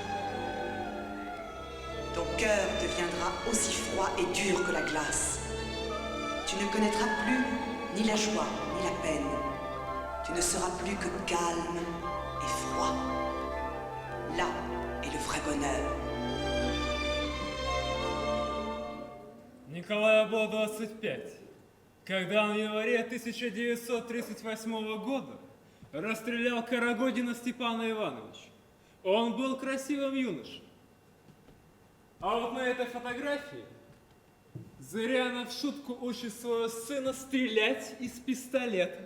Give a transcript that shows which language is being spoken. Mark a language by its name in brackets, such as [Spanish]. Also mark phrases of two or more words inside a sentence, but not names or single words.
[French] Ton cœur deviendra aussi froid et dur que la glace. Tu ne connaîtras plus ni la joie, ni la peine. Tu ne seras plus que calme et froid. Là est le vrai bonheur. [Russian] Николаю было 25, когда он в январе 1938 года расстрелял Карагодина Степана Ивановича. Он был красивым юношей. А вот на этой фотографии Зырянов в шутку учит своего сына стрелять из пистолета.